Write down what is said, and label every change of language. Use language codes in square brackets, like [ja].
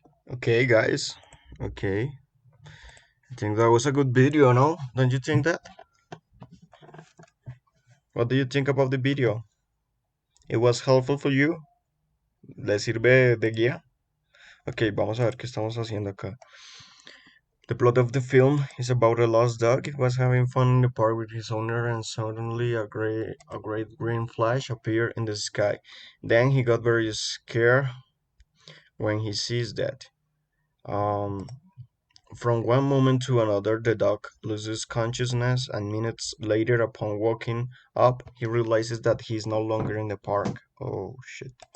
[en] Okay, guys. Okay. I think that was a good video, no? Don't you think that? What do you think about the video? It was helpful for you? [es] ¿Le sirve de guía? Ok, vamos a ver qué estamos haciendo acá. [en] The plot of the film is about a lost dog. He was having fun in the park with his owner, and suddenly a great green flash appeared in the sky. Then he got very scared when he sees that. Um, from one moment to another, the dog loses consciousness, and minutes later, upon waking up, he realizes that he is no longer in the park. Oh shit.